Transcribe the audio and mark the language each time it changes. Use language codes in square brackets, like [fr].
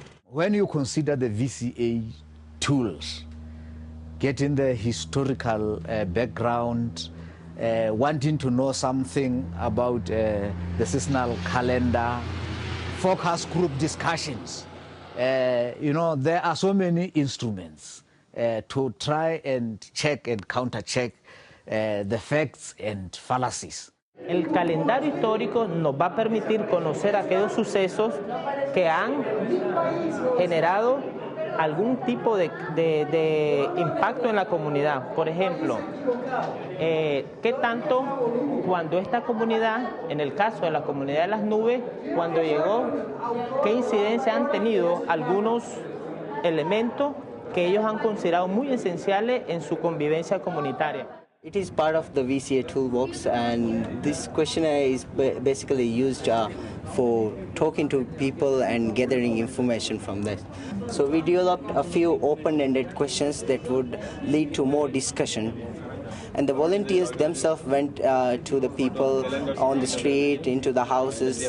[en] When you consider the VCA tools, getting the historical background, wanting to know something about the seasonal calendar, focus group discussions, you know, there are so many instruments to try and check and counter-check the facts and fallacies. [es] El calendario histórico nos va a permitir conocer aquellos sucesos que han generado algún tipo de impacto en la comunidad. Por ejemplo, ¿qué tanto cuando esta comunidad, en el caso de la comunidad de las nubes, cuando llegó, qué incidencia han tenido algunos elementos que ellos han considerado muy esenciales en su convivencia comunitaria? [en] It is part of the VCA toolbox, and this questionnaire is basically used for talking to people and gathering information from that. So we developed a few open-ended questions that would lead to more discussion. And the volunteers themselves went to the people on the street, into the houses.